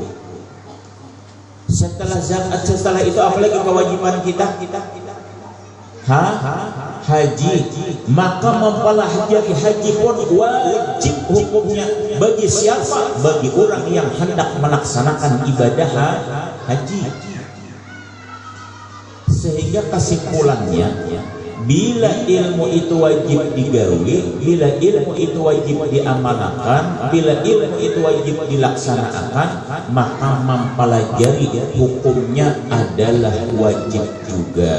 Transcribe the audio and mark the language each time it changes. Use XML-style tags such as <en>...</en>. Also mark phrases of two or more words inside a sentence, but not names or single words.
<id>Setelah itu apalagi kewajiban kita? Haji. Maka mempelajari haji pun wajib hukumnya. Bagi siapa? Bagi orang yang hendak melaksanakan ibadah haji. Sehingga kesimpulannya, bila ilmu itu wajib digawi, bila ilmu itu wajib diamalkan, bila ilmu itu wajib dilaksanakan, maka mempelajari hukumnya adalah wajib juga.</id>